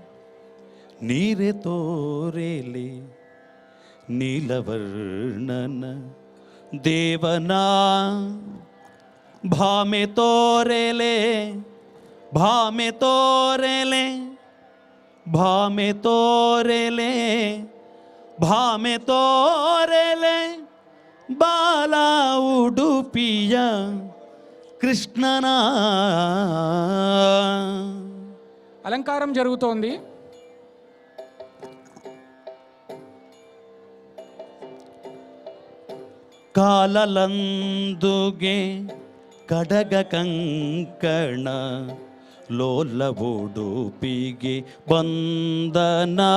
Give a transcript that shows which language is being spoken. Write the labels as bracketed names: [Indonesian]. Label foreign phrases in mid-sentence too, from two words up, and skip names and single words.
[Kannada] ನೀಲವರ್ಣನ ದೇವನ ಭಾಮೆ ತೋರೆಲೆ ಭಾಮೆ ತೋರೆಲೆ ಭಾಮೆ ತೋರೆಲೆ ಭಾಮೆ ತೋರೆಲೆ ಬಾಲ ಉಡುಪಿಯ ಕೃಷ್ಣನ [Telugu] అలంకారం జరుగుతోంది. [Kannada] ಕಾಲಲಂದುಗೆ ಕಡಗ ಕಂಕಣ ಲೋಲ ಉಡುಪಿಗೆ ಬಂದನ